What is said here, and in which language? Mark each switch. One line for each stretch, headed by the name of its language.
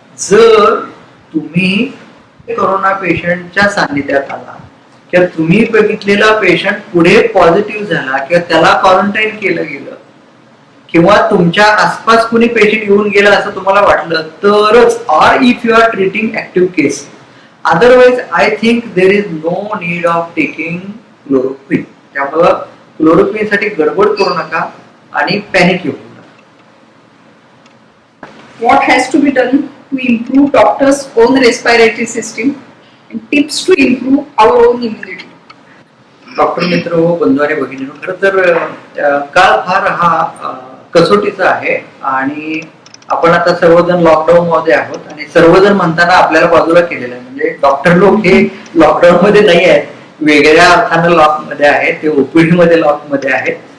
Marathi: जर तुम्ही कोरोना पेशंटच्या सान्निध्यात आला किंवा तुम्ही बघितलेला पेशंट पुढे पॉझिटिव्ह झाला किंवा त्याला क्वारंटाईन केलं गेलं किंवा तुमच्या आसपास कुणी पेशंट येऊन गेला असं तुम्हाला वाटलं तरच,
English: Or if you are treating active case, otherwise I think there is no need of taking chloroquine.
Marathi: त्यामुळं क्लोरोक्विन साठी गडबड करू नका आणि पॅनिक येऊ नका.
English: What has to be done to improve doctors' own respiratory system and tips to improve our own immunity?
Marathi: Doctor मित्र हो, बंधू आणि भगिनींनो, खरं तर काळ फार हा कसोटीचा आहे आणि आपण आता सर्वजण लॉकडाऊन मध्ये आहोत आणि सर्वजण म्हणताना आपल्याला बाजूला केलेलं आहे. म्हणजे डॉक्टर लोक हे लॉकडाऊन मध्ये नाही आहेत, वेगळ्या अर्थानं लॉक मध्ये आहेत, ते ओपीडी मध्ये लॉक मध्ये आहेत.